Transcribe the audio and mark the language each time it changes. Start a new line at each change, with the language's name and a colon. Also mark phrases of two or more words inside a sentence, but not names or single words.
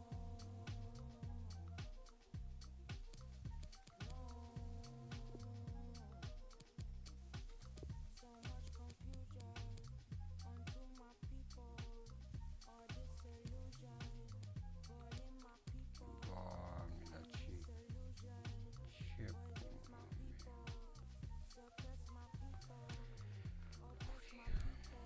English: So much confusion onto my people. All this illusion calling my people.
Romanian: Doamne, dar ce
English: Illusion
Romanian: pula mea.
English: suppress my people. Oppress my people.